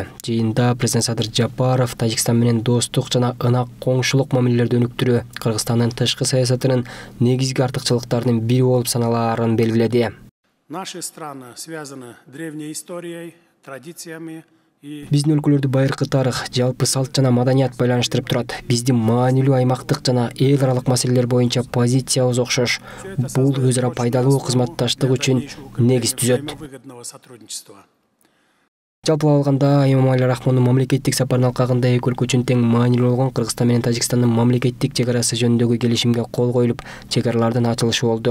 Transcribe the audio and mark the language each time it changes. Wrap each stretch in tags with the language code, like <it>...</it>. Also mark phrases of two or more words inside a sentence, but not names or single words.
<ky>Жыйында президент Садыр Жапаров Тажикстан менен достук жана ынак коңшулук мамилелерди өнүктүрүү Кыргызстандын тышкы саясатынын негизги артыкчылыктарынын бири болуп саналаарын белгиледи.</ky> <ru>Наши страны связаны древней историей, традициями.</ru> <ky>Биздин өлкөлөрдү байыркы тарых, жалпы салт жана маданият байланыштырып турат. Биздин маанилүү аймактык жана эл аралык маселелер боюнча позициябыз окшош. Бул өз ара пайдалуу кызматташтык үчүн негиз түзөт. Жалпылап алганда Эмомали Рахмондун мамлекеттик сапарынын алкагында эки өлкө үчүн тең маанилүү болгон Кыргызстан менен Тажикстандын мамлекеттик чек арасы жөнүндөгү келишимге кол коюлуп, чек аралардын ачылышы болду.</ky>